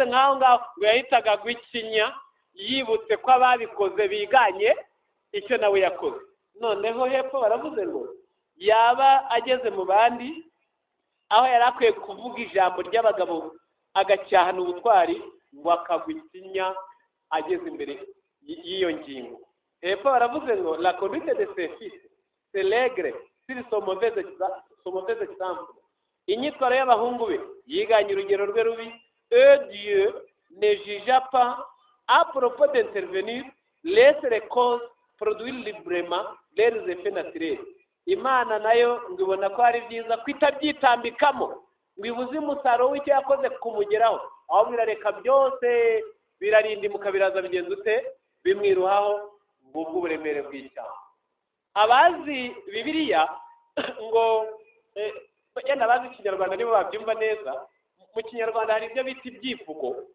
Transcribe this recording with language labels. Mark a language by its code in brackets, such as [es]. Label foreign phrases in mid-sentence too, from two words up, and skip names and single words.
[rw] nk'aho ngaho ngo yahitaga gwikinya yibutse ko ababikoze biganye icyo nawe yakoze noneho hepfo baravuze ngo yaba ageze mu bandi aho yari akwiye kuvuga ijambo ry'abagabo agacyahana ubutwari ngo akagwikinya ageze imbere y'iyo ngingo hepfo baravuze ngo [fr] la conduite de ses fils c'est l'aigre sur son mauvais [rw] exemple inyitwaro y'abahungu be yiganye urugero rwe rubi [fr] Dieu ne jugea pas à propos d'intervenir laisse les causes produire librement leurs effets naturels [rw] Imana nayo ngibona ko ari byiza kwitabyitambikamo ngo ibuze umusaruro w'icyo yakoze kumugeraho aho birareka byose birarindimuka biraza bigenza ute bimwiruhaho ngubwo uburemere bw'icyaha abazi Bibiliya ngo yenda abazi Ikinyarwanda nibo babyumva neza mu Kinyarwanda hari ibyo bita ibyivugo